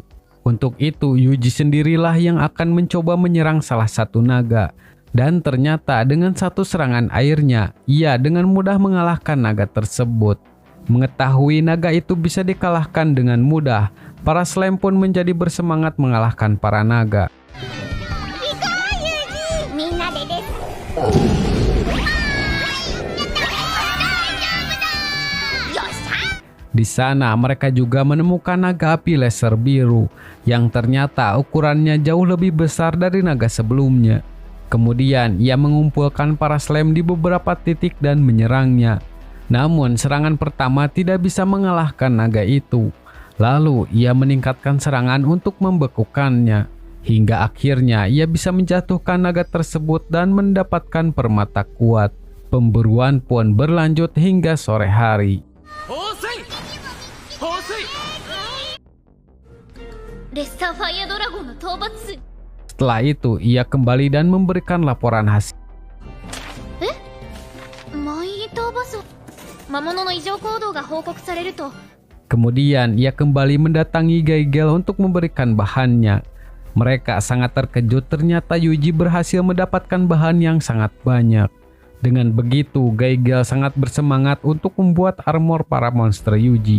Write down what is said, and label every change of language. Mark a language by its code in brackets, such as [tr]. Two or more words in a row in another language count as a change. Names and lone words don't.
[id] Untuk itu Yuji sendirilah yang akan mencoba menyerang salah satu naga. Dan ternyata dengan satu serangan airnya, ia dengan mudah mengalahkan naga tersebut. Mengetahui naga itu bisa dikalahkan dengan mudah, para slime pun menjadi bersemangat mengalahkan para naga. [ja] みんなでです。よっしゃ。 [id] Di sana mereka juga menemukan naga api laser biru yang ternyata ukurannya jauh lebih besar dari naga sebelumnya. Kemudian ia mengumpulkan para slime di beberapa titik dan menyerangnya. Namun serangan pertama tidak bisa mengalahkan naga itu. Lalu ia meningkatkan serangan untuk membekukannya. Hingga akhirnya ia bisa menjatuhkan naga tersebut dan mendapatkan permata kuat. Pemburuan pun berlanjut hingga sore hari. [ja] レッサーファイアドラゴンの討伐数。 [id] Setelah itu ia kembali dan memberikan laporan hasil. [ja] マイ討伐。魔物の異常行動が報告されると。 [id] Kemudian ia kembali mendatangi Gaigel untuk memberikan bahannya. Mereka sangat terkejut ternyata Yuji berhasil mendapatkan bahan yang sangat banyak. Dengan begitu Gaigel sangat bersemangat untuk membuat armor para monster Yuji.